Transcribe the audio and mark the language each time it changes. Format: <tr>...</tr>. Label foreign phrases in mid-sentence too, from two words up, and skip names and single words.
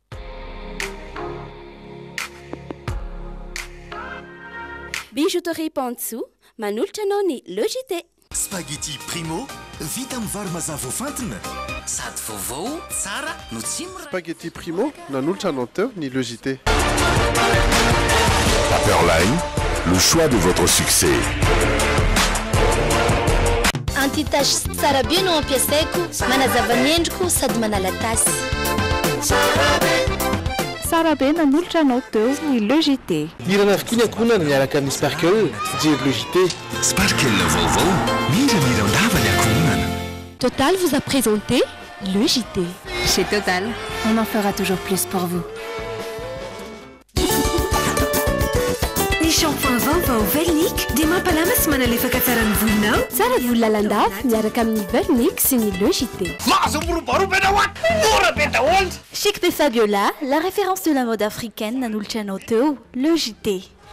<mg>Bijouterie Pantso manolotra anao ny Logité. Spaghetti Primo vita amin'ny vary mazava voafantina sady vaovao tsara no tsy Spaghetti Primo nanolotra anao teo ny Logité.</mg> <fr>Paperline, le choix de votre succès.</fr> <mg>Antitasy tsara be no ampiasaiko manazava ny endriko sady manala tasy. Tsara be nanolotra anao teo ny Logité. Irana avokiny ankonana miaraka amin'ny Sparkle diry Logité. Sparkle vaovao mira ondava ny ankonana.</mg> <fr>Total vous a présenté Logité. Chez Total, on en fera toujours plus pour vous.</fr> <mg>Shampoing vaovao Vernic dia mampalama sy manalefaka tsara ny volonao. Tsara volo lalandava miaraka amin'ny Vernic sy ny Logité.</mg> <fr>Chic de Fabiola, la référence de la mode africaine</fr> <mg>nanolotra anao teo</mg> <fr>Logité.</fr>